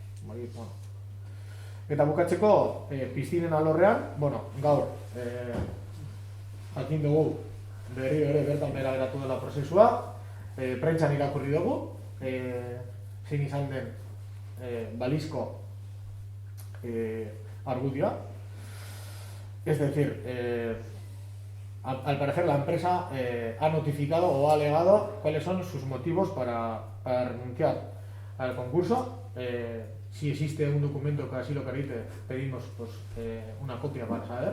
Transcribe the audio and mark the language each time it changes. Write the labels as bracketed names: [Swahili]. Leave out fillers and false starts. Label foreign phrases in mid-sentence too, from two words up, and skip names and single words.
[Basque] Eta bukatzeko, piztinen alorrean, gaur jakin dugu berriro ere bertan behera geratu dela prozesua, prentsan irakurri dugu, zein izan den balizko argudioa. [Spanish] Es decir, al parecer la empresa ha notificado o ha alegado cuáles son sus motivos para renunciar al concurso. Si existe un documento que así lo acredite, pedimos una copia para saber.